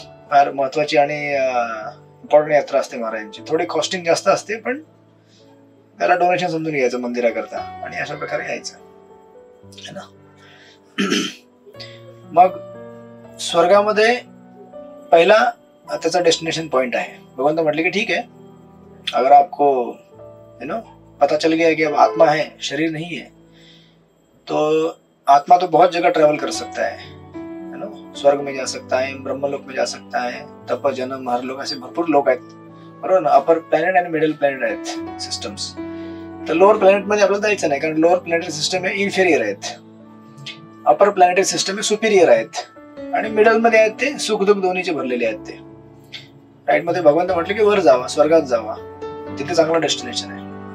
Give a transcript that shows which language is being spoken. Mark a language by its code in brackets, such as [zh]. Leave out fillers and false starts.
[mr] फार महत्वाची आणि इम्पॉर्टंट यात्रा असते महाराजांची. थोडी कॉस्टिंग जास्त असते पण त्याला डोनेशन समजून घ्यायचं मंदिराकरता आणि अशा प्रकारे यायचं [hi] है ना. [mr] मग स्वर्गामध्ये पहिला त्याचा डेस्टिनेशन पॉइंट आहे. भगवंत म्हटले की [hi] ठीक है, अगर आपको पता चल गया कि अब आत्मा है, शरीर नहीं है, तो आत्मा तो बहुत जगह ट्रेवल कर सकता है ना. स्वर्ग में जा सकता है, ब्रह्मलोक में जा सकता है, तप जन्म हरलोक, [mr] असे भरपूर लोक आहेत बरोबर ना. अपर प्लॅनेट आणि मिडल प्लॅनेट आहेत सिस्टम्स. तर लोअर प्लॅनेट मध्ये आपल्याला जायचं नाही कारण लोअर प्लॅनेटरी सिस्टम हे इन्फेरियर आहेत, अपर प्लॅनेटरी सिस्टम हे सुपिरियर आहेत आणि मिडल मध्ये आहेत ते सुख दुःख दोन्हीचे भरलेले आहेत ते. राईट. मध्ये भगवंत म्हटले की वर जावा, स्वर्गात जावा, तिथे चांगलं डेस्टिनेशन आहे.